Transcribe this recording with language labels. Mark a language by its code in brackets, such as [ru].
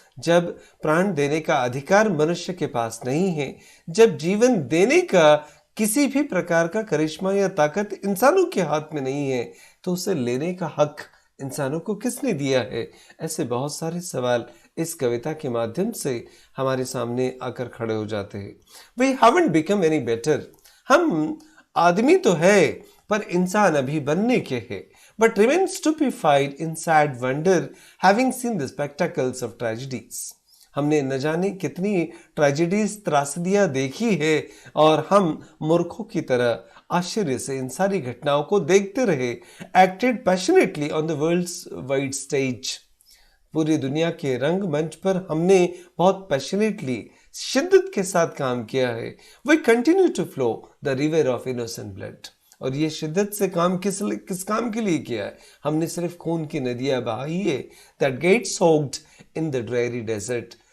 [hi] जब प्राण देने का अधिकार मनुष्य के पास नहीं है, जब जीवन देने का किसी भी प्रकार का करिश्मा या ताकत इंसानों के हाथ में नहीं है, तो उसे लेने का हक इंसानों को किसने दिया है? ऐसे बहुत सारे सवाल इस कविता के माध्यम से हमारे सामने आकर खड़े हो जाते हैं। [en] We haven't become any better. [hi] हम आदमी तो है, पर इंसान अभी बनने के हैं। [en] But remain stupefied in sad wonder, having seen the spectacles of tragedies। [hi] हमने न जाने कितनी ट्रेजेडीज, त्रासदियां देखी है, और हम मूर्खों की तरह आश्चर्य से इन सारी घटनाओं को देखते रहे। [en] Acted passionately on the world's wide stage। [hi] पूरी दुनिया के रंग मंच पर हमने बहुत पैशनेटली, शिद्दत के साथ काम किया है। [en] We continue to flow the river of innocent blood। [hi] और ये शिद्दत से काम किस काम के लिए किया है? हमने सिर्फ खून की नदियां बहाई है, [en] That get soaked in the dry desert.